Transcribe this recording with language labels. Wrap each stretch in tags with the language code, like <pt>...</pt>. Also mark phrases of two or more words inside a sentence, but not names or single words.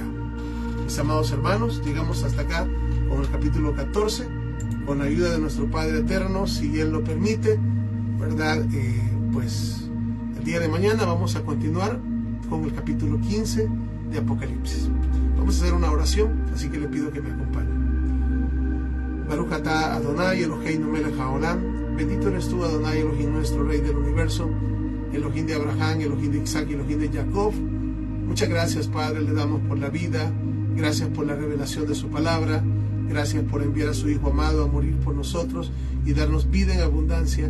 <es>Mis amados hermanos, llegamos hasta acá con el capítulo 14, con la ayuda de nuestro Padre Eterno, si Él lo permite, ¿verdad? Pues el día de mañana vamos a continuar con el capítulo 15 de Apocalipsis. Vamos a hacer una oración, así que le pido que me acompañen.</es> <he>ברוך אתה אדוני אלוהינו מלך העולם.</he> <es>Bendito eres tú,</es> <he>אדוני אלוהים,</he> <es>nuestro Rey del universo, Elohim de Abraham, Elohim de Isaac, Elohim de Jacob. Muchas gracias, Padre, le damos por la vida, gracias por la revelación de su palabra, gracias por enviar a su Hijo amado a morir por nosotros y darnos vida en abundancia.</es>